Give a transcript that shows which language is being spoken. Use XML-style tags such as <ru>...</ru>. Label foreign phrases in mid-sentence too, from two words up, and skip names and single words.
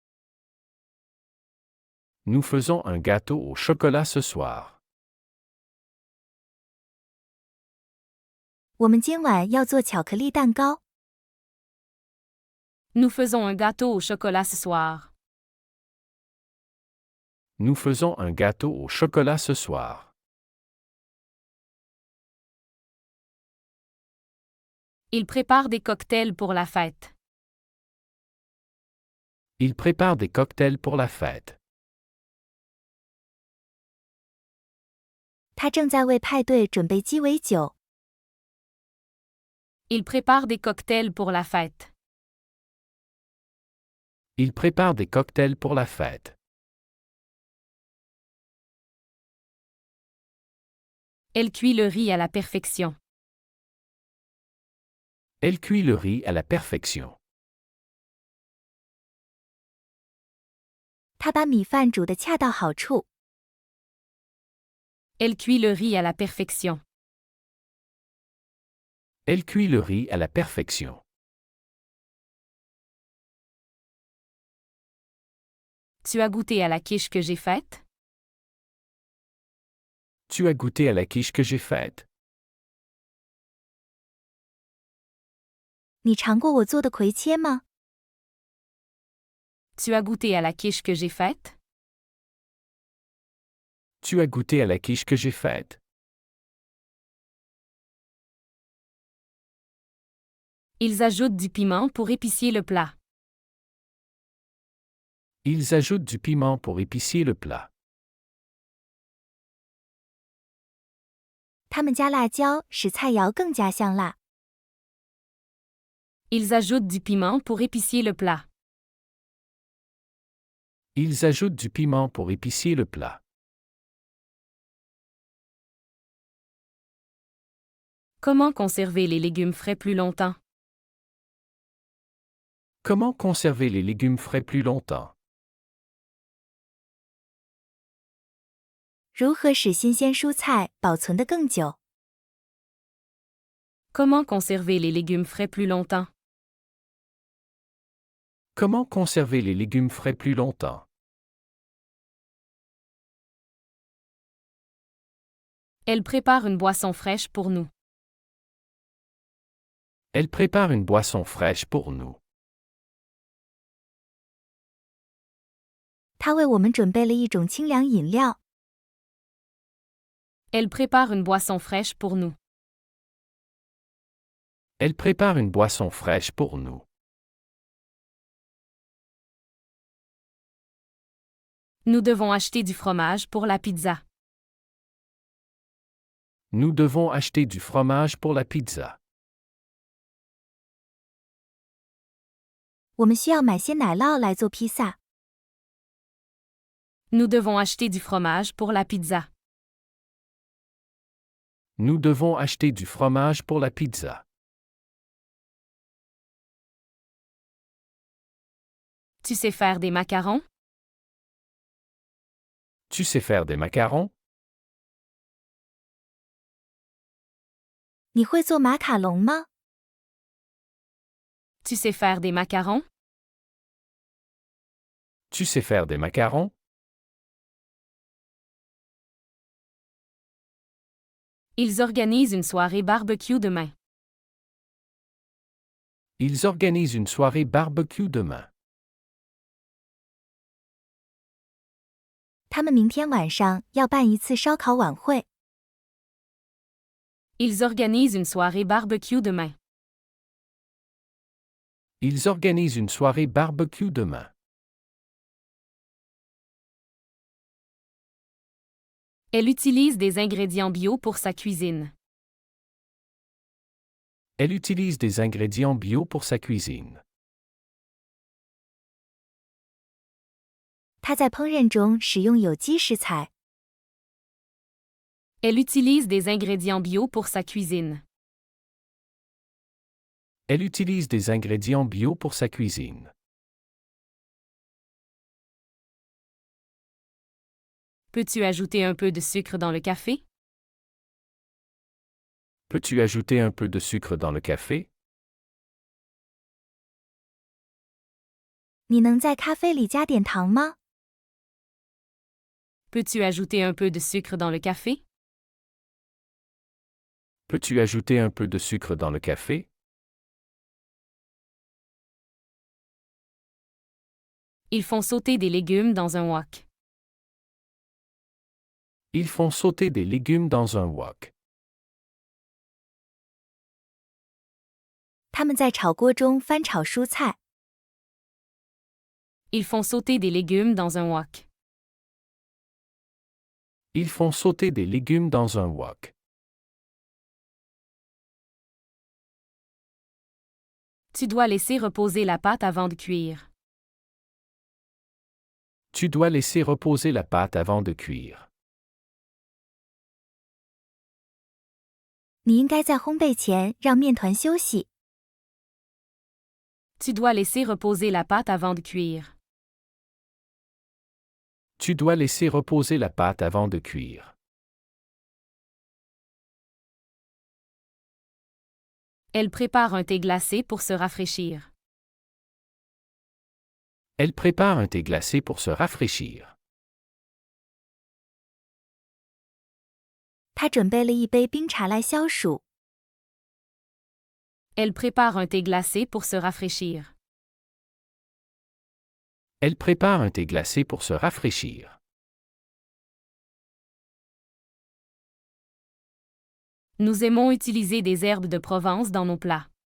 <fr>Nous faisons un gâteau au chocolat ce soir.</fr> <zh>我们今晚要做巧克力蛋糕。</zh> <fr>Nous faisons un gâteau au chocolat ce soir. Nous faisons un gâteau au chocolat ce soir. Il prépare des cocktails pour la fête. Il prépare des cocktails pour la fête.</fr> <zh>他正在为派对准备鸡尾酒。</zh> <fr>Il prépare des cocktails pour la fête. Il prépare des cocktails pour la fête. Elle cuit le riz à la perfection. Elle cuit le riz à la perfection.</fr> <zh>他把米饭煮得恰到好处。</zh> <fr>Elle cuit le riz à la perfection. Elle cuit le riz à la perfection. Tu as goûté à la quiche que j'ai faite? Tu as goûté à la quiche que j'ai faite?</fr> <zh>你尝过我做的葵切吗？</zh> <fr>Tu as goûté à la quiche que j'ai faite? Tu as goûté à la quiche que j'ai faite? Ils ajoutent du piment pour épicier le plat. Ils ajoutent du piment pour épicier le plat.</fr> <zh>他们加辣椒，使菜肴更加香辣。</zh> <fr>Ils ajoutent du piment pour épicier le plat. Ils ajoutent du piment pour épicier le plat. Comment conserver les légumes frais plus longtemps? Comment conserver les légumes frais plus longtemps?</fr> <zh>如何使新鲜蔬菜保存得更久？</zh> <fr>Comment conserver les légumes frais plus longtemps? Comment conserver les légumes frais plus longtemps? Elle prépare une boisson fraîche pour nous. Elle prépare une boisson fraîche pour nous.</fr> <zh>他为我们准备了一种清凉饮料。</zh> <fr>Elle prépare une boisson fraîche pour nous. Elle prépare une boisson fraîche pour nous. Nous devons acheter du fromage pour la pizza. Nous devons acheter du fromage pour la pizza.</fr> <zh>我们需要买些奶酪来做披萨。</zh> <fr>Nous devons acheter du fromage pour la pizza. Nous devons acheter du fromage pour la pizza. Tu sais faire des macarons? Tu sais faire des macarons?</fr> <zh>你会做马卡龙吗？</zh> <fr>Tu sais faire des macarons? Tu sais faire des macarons? Ils organisent une soirée barbecue demain. Ils organisent une soirée barbecue demain.</fr> <zh>他们明天晚上要办一次烧烤晚会。</zh> <fr>Ils organisent une soirée barbecue demain. Ils organisent une soirée barbecue demain. Elle utilise des ingrédients bio pour sa cuisine. Elle utilise des ingrédients bio pour sa cuisine.</fr> <zh>他在烹饪中使用有机食材。</zh> <fr>Elle utilise des ingrédients bio pour sa cuisine. Elle utilise des ingrédients bio pour sa cuisine. Peux-tu ajouter un peu de sucre dans le café? Peux-tu ajouter un peu de sucre dans le café?</fr> <zh>你能在咖啡里加点糖吗？</zh> <fr>Peux-tu ajouter un peu de sucre dans le café? Peux-tu ajouter un peu de sucre dans le café? Ils font sauter des légumes dans un wok. Ils font sauter des légumes dans un wok.</fr> <zh>他们在炒锅中翻炒蔬菜。</zh> <fr>Ils font sauter des légumes dans un wok. Ils font sauter des légumes dans un wok. Tu dois laisser reposer la pâte avant de cuire. Tu dois laisser reposer la pâte avant de cuire.</fr> <zh>你应该在烘焙前让面团休息。</zh> <fr>Tu dois laisser reposer la pâte avant de cuire. Tu dois laisser reposer la pâte avant de cuire. Elle prépare un thé glacé pour se rafraîchir. Elle prépare un thé glacé pour se rafraîchir.</fr> <zh>她准备了一杯冰茶来消暑。</zh> <fr>Elle prépare un thé glacé pour se rafraîchir. Elle prépare un thé glacé pour se rafraîchir. Nous aimons utiliser des herbes de Provence dans nos plats.</fr>